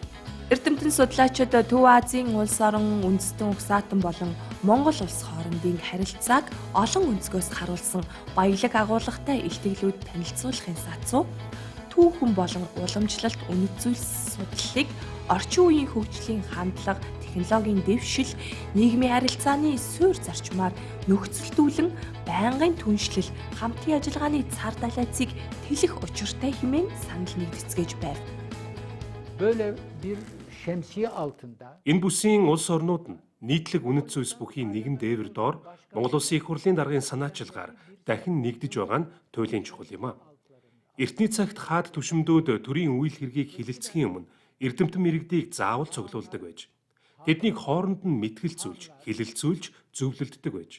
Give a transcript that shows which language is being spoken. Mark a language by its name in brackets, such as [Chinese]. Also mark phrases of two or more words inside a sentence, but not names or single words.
[Mongolian] Эрдэмтэн судлаачид Төв Азийн улс орн, үндэстэн угсаатан болон Монгол улс хоорондын харилцааг олон өнцгөөс харуулсан баялаг агуулгатай илтгэлүүд танилцуулахын сацуу түүхэн болон уламжлалт үнэт зүйлс судлалыг орчин үеийн хөгжлийн хандлага, технологийн дэвшил, нийгмийн харилцааны суурь зарчмаар нөхцөлдүүлэн байнгын түншлэл, хамтын ажиллагааны цар далайцыг тэлэх учиртай хэмээн санал нэгдэцгээж байв. [Turkish] Böyle bir şemsiye altında [Mongolian] Энэ бүсийн улс орнууд нь нийтлэг үнэт зүйлс бүхийн нэгэн дээвэр доор Монгол Улсын их хурлын даргын санаачилгаар дахин нэгдэж байгаа нь туйлын чухал юм а. Эртний цагт хаад түшимдүүд төрийн үйл хэргийг хилэлцэхийн өмнө эрдэмтэн мэрэгдийг заавал цуглуулдаг байж. Тэднийг хооронд нь мэтгэлцүүлж, хилэлцүүлж, зөвлөлддөг байж.